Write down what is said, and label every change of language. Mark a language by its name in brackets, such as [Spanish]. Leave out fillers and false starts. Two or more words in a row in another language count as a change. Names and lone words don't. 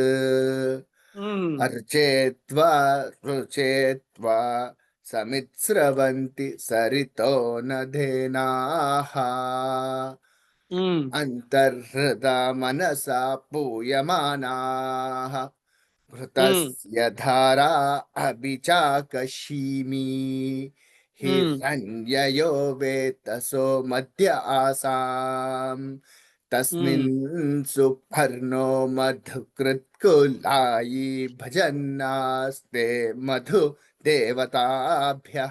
[Sanskrit] ఉమ్, అర్చేత్వా రుచేత్వా సమిత్స్రవంతి సరితో నధేనాః ఉమ్, అంతర్హృదా మనసా పూయమానాః ఉమ్, घृतस्य धारा अभिचाकशीमि ఉమ్, हिरण्ययो वेतसो मध्य आसाम् तस्मिन् ఉమ్, सुपर्णो मधुकृत्कुलायी भजन्नास्ते मधु देवताभ्यः